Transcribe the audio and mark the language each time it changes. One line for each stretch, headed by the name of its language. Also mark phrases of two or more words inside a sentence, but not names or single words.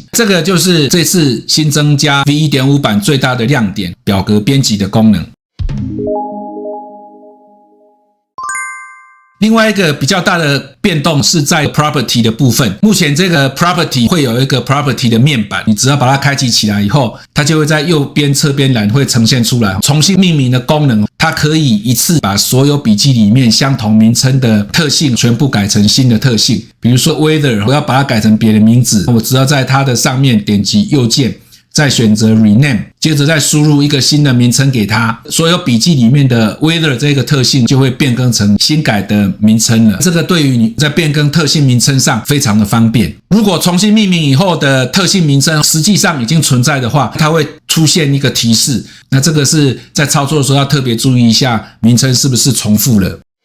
Chinese: 這個就是這次新增加 V1.5 版最大的亮點，表格編輯的功能。另外一個比較大的變動是在 Property 的部分。目前這個 Property 會有一個 Property 的面板，你只要把它開啟起來以後，它就會在右邊側邊欄會呈現出來。重新命名的功能，它可以一次把所有筆記裡面相同名稱的特性全部改成新的特性。比如說 Weather， 我要把它改成別的名字，我只要在它的上面點擊右鍵，再選擇 Rename， 接着再輸入一個新的名稱給它，所有筆記裡面的 Weather 這個特性就會變更成新改的名稱了。這個對於你在變更特性名稱上非常的方便。如果重新命名以後的特性名稱實際上已經存在的話，它會出現一個提示。那這個是在操作的時候要特別注意一下，名稱是不是重複了。